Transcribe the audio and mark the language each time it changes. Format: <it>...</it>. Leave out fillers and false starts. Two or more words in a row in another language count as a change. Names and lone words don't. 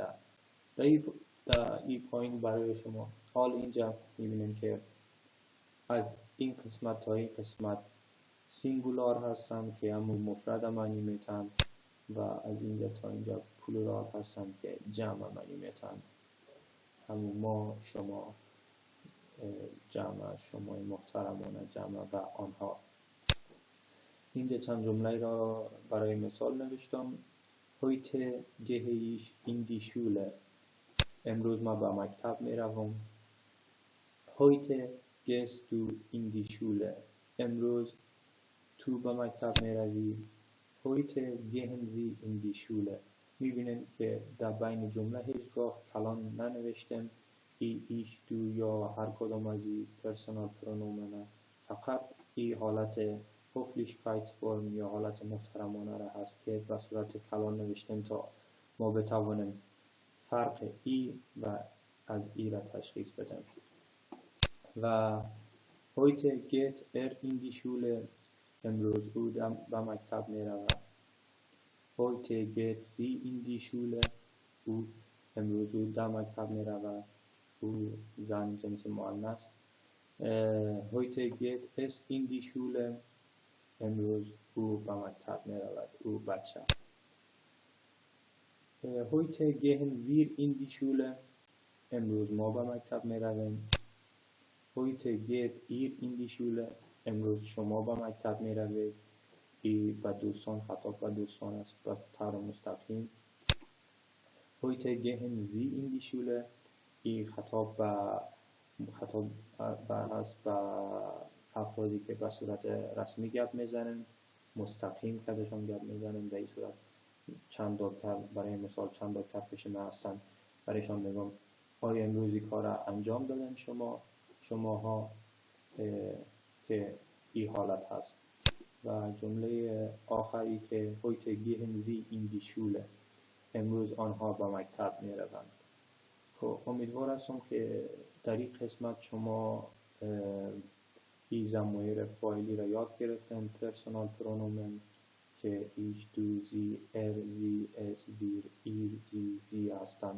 <fa>در این پایین برای شما حال اینجا میبینن که از این قسمت تا این قسمت سینگولار هستن که همون مفرد معنی میتن و از اینجا تا اینجا پلورال هستن که جمع معنی میتن. همون ما، شما، جمع، شما محترمانه جمع و آنها. اینجا چند جمله را برای مثال نوشتم.</fa> <de>Heute gehe ich in die Schule.</de> <fa>امروز ما به مکتب می روم.</fa> <de>Heute gehst du in die Schule.</de> <fa>امروز تو به مکتب می روی.</fa> <de>Heute gehen sie in die Schule.</de> <fa>می بینید که در بین جمله هیچگاه کلان ننوشتم.</fa> <de>ich, du</de> <fa>یا هر کدام از این</fa> <de>Personal Pronomen,</de> <fa>فقط این حالت höflichkeit فرم یا حالت محترمانه را هست که به صورت کلان نوشتم تا ما بتوانیم فرق ای و از ای را تشخیص بدیم.</fa> <de>و heute geht in die Schule.</de> <fa>امروز او به مکتب می رود.</fa> <de>Heute geht sie in die Schule.</de> <fa>او امروز او در مکتب می رود. او زن جنس مؤنث.</fa> <de>Heute geht es in die Schule.</de> <fa>امروز او به مکتب می رود. او بچه.</fa> <de>Heute gehen wir in die Schule.</de> <fa>امروز ما به مکتب می رویم.</fa> <de>Heute geht ihr in die Schule.</de> <fa>امروز شما به مکتب می روید. ای به دوستان، خطاب به دوستان است به طور مستقیم.</fa> <de>Heute gehen sie in die Schule.</de> <fa>ای خطاب است به افرادی که به صورت رسمی گپ میزنن، مستقیم کدشان گپ میزنن. به این صورت چند دکتر، برای مثال چند دکتر پیش من هستن، برایشان میگم آیا امروزی کار را انجام دادن شماها که این حالت هست. و جمله آخری که</fa> <de>heute gehen sie in die Schule.</de> <fa>امروز آنها به مکتب می روند. خب امیدوار هستم که در این قسمت شما این ضمایر فاعلی را یاد گرفتن.</fa> <de>Personalpronomen</de> <fa>که</fa> <de>ich, du, Sie, sie, es, wir, ihr, sie</de> <fa>هستند.</fa>